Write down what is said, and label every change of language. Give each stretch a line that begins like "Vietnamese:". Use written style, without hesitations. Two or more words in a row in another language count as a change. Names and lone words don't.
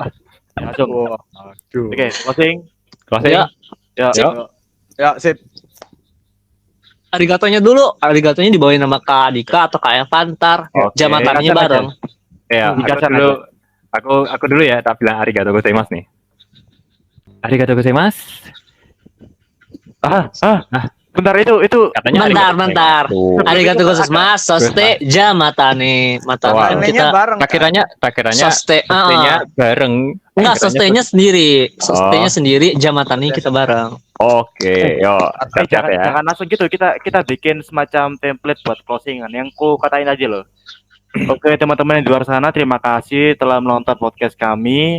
Indonesian: Waduh. Oke, closing. Ya. Ya, sip. Arigatonya dulu. Arigatonya dibawain nama Kak Dika atau Kak Evantar. Jamatannya bareng. Ya, aku dulu ya, tak bilang
Japanese: ありがとうございます
Indonesian: nih.
Japanese: ありがとうございます.
Indonesian: Bentar itu Katanya Bentar.
Japanese: ありがとうございます。そしてじゃあまたね.
Indonesian: Matane kita bareng. Tak kiranya soste bareng. Enggak, sostenya sendiri. Sostenya sendiri, jamatane kita bareng. Oke, yo. jangan langsung gitu. Kita bikin semacam template buat closingan yang ku katain aja loh. Oke, teman-teman yang di luar sana, terima kasih telah menonton podcast kami.